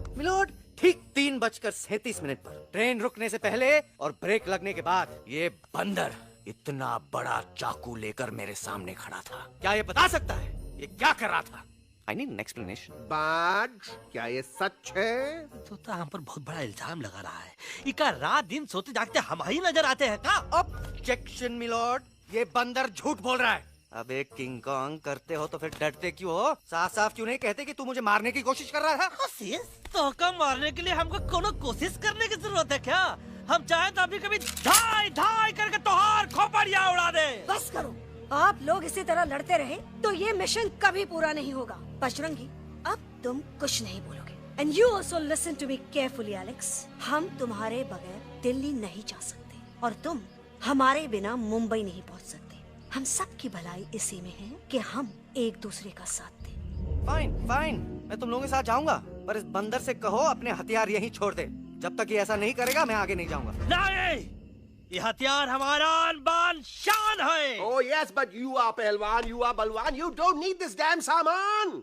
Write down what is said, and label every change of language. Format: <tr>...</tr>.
<hi>Milord, ठीक 3:37 पर train रुकने से पहले और ब्रेक लगने के बाद ये बंदर इतना बड़ा चाकू लेकर मेरे सामने खड़ा था। क्या ये बता सकता है ये क्या कर रहा था?</hi> <en>I need an explanation.</en> <hi>बाज, क्या ये सच है? तो हम पर बहुत बड़ा इल्जाम लगा रहा है। इका रात दिन सोते जागते हम ही नजर आते हैं का? ऑब्जेक्शन मिलॉर्ड, ये बंदर झूठ बोल रहा है। अब एक किंग कॉन्ग करते हो तो फिर डरते क्यों हो? साफ साफ क्यों नहीं कहते कि तू मुझे मारने की कोशिश कर रहा था? कोशिश? तो कम मारने के लिए हमको कोनो कोशिश करने की जरूरत है क्या? हम चाहे तो अभी कभी धाई धाई करके तोहार खोपड़िया उड़ा दे। बस करो, आप लोग इसी तरह लड़ते रहे तो ये मिशन कभी पूरा नहीं होगा।</hi> <en>Bajrangi,</en> <hi>अब तुम कुछ नहीं बोलोगे।</hi> <en>And you also listen to me carefully Alex.</en> <hi>हम तुम्हारे बगैर दिल्ली नहीं जा सकते और तुम हमारे बिना मुंबई नहीं पहुंच सकते। हम सब की भलाई इसी में है कि हम एक दूसरे का साथ दें। फाइन, मैं तुम लोगों के साथ जाऊंगा, पर इस बंदर से कहो अपने हथियार यहीं छोड़ दे। जब तक ये ऐसा नहीं करेगा मैं आगे नहीं जाऊंगा। नहीं, ये हथियार हमारा आन-बान शान है।</hi> <en>Oh yes, but you are पहलवान, you are बलवान, you don't need this damn सामान.</en>